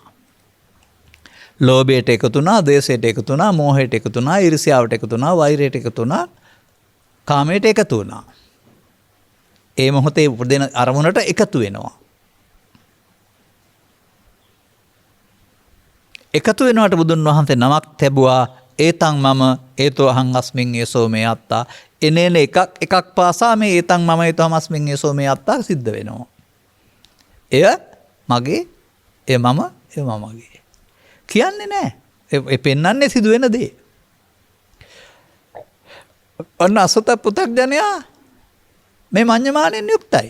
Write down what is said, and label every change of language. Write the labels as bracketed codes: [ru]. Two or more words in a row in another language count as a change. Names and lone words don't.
[si] ලෝභයට එකතු වුණා, ද්වේෂයට එකතු වුණා, මෝහයට එකතු වුණා, ඊර්ෂ්‍යාවට එකතු වුණා, වෛරයට එකතු වුණා, කාමයට එකතු වුණා. ඒ මොහොතේ උපදින අරමුණට එකතු වෙනවා. එකතු වෙනවට බුදුන් වහන්සේ නමක් තැබුවා. [pi] ඒතං මම ඒතෝ අහං අස්මින් ඒසෝ මේ අත්තා. [si] එනේන එකක් පාසා මේ [pi] ඒතං මම ඒතෝ අස්මින් ඒසෝ මේ අත්තා [si] සිද්ධ වෙනවා. එය මගේ, එය මම, එය මමගේ. කියන්නේ නැහැ. ඒ පෙන්වන්නේ සිදුවෙන දේ. අන්න අසත පුතග්ජනයා මේ මඤ්ඤමාණයෙන් යුක්තයි.